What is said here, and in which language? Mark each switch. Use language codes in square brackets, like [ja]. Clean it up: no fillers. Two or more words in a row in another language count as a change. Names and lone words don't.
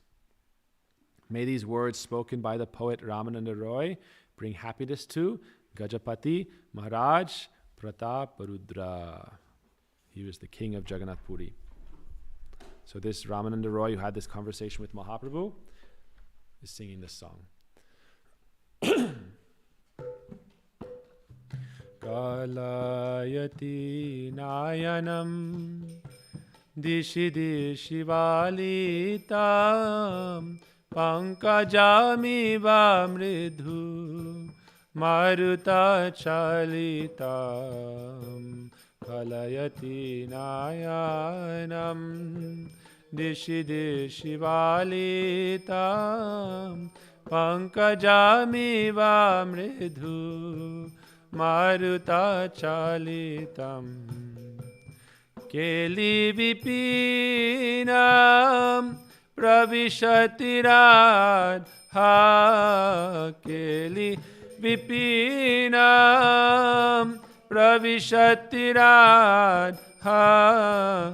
[en] May these words spoken by the poet Ramananda Roy bring happiness to Gajapati Maharaj Prataparudra. He was the king of Jagannath Puri. So this Ramananda Roy, who had this conversation with Mahaprabhu, is singing this song. [sa] Kalayati nayanam Dishi dishi valitam pankajamiva mridhu maruta chalitam kalayati nayanam. Dishi dishi valitam pankajamiva mridhu maruta chalitam. Keli vipinam pravishati radha. Keli vipinam pravishati radha.